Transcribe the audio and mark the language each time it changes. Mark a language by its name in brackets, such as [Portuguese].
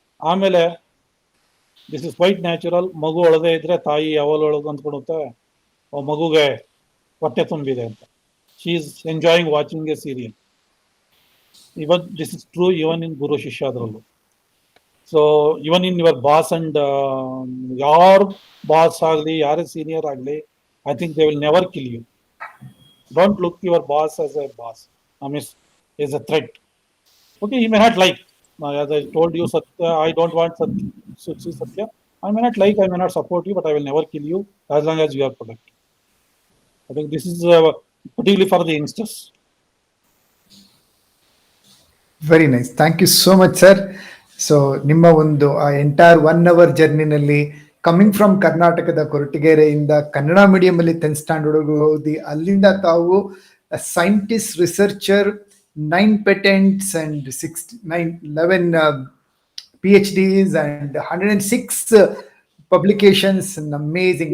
[Kannada] ಆಮೇಲೆ [English] This is quite natural. [Kannada] ಮಗು ಒಳದೇ ಇದ್ರೆ ತಾಯಿ ಅವಳೊಳಗೆ ಅಂದ್ಕೊಳುತ್ತೆ ಮಗುಗೆ ಹೊಟ್ಟೆ ತುಂಬಿದೆ ಅಂತ. [English] She is enjoying watching a serial. Even this is true even in ಗುರು ಶಿಷ್ಯಾದ್ರಲ್ಲೂ. So even in your boss and [Kannada] ಯಾರ್ ಬಾಸ್ ಆಗಲಿ, ಯಾರೇ ಸೀನಿಯರ್ ಆಗಲಿ, [English] I think they will never kill you. Don't look your boss as a boss. I mean, as a threat. Okay, he may not like. As I told you, Satya, I don't want Satya. I may not like, I may not support you, but I will never kill you as long as you are productive. I think this is particularly for the youngsters. Very nice, thank you so much sir. [Kannada] So ನಿಮ್ಮ ಒಂದು ಆ entire 1 hour ಜರ್ನಿನಲ್ಲಿ [English] coming from [Kannada] ಕರ್ನಾಟಕದ ಕೊರಟಗೆರೆಯಿಂದ Kannada medium ಅಲ್ಲಿ 10th standard ಓದಿ, ಅಲ್ಲಿಂದ ತಾವು scientist, researcher, 9 patents and 11 PhDs and 106 publications. Amazing.